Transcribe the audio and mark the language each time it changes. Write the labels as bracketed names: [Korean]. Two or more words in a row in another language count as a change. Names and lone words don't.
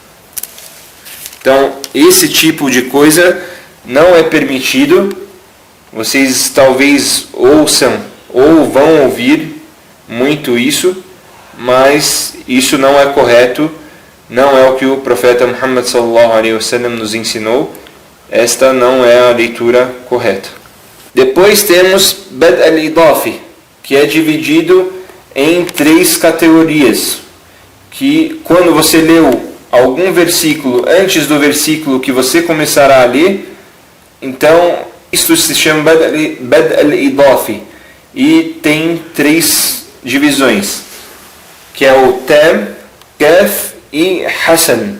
[Portuguese] Então, esse tipo de coisa não é permitido. Vocês talvez ouçam ou vão ouvir muito isso, mas isso não é correto, não é o que o profeta Muhammad [Arabic] صلى الله عليه وسلم [Portuguese] nos ensinou. Esta não é a leitura correta. Depois temos Bad al-Idafi, que é dividido em 3 categorias, que quando você leu algum versículo antes do versículo que você começará a ler, então isto se chama Bad al-Idafi, e tem 3 divisões, que é o Tam, Kaf e Hasan.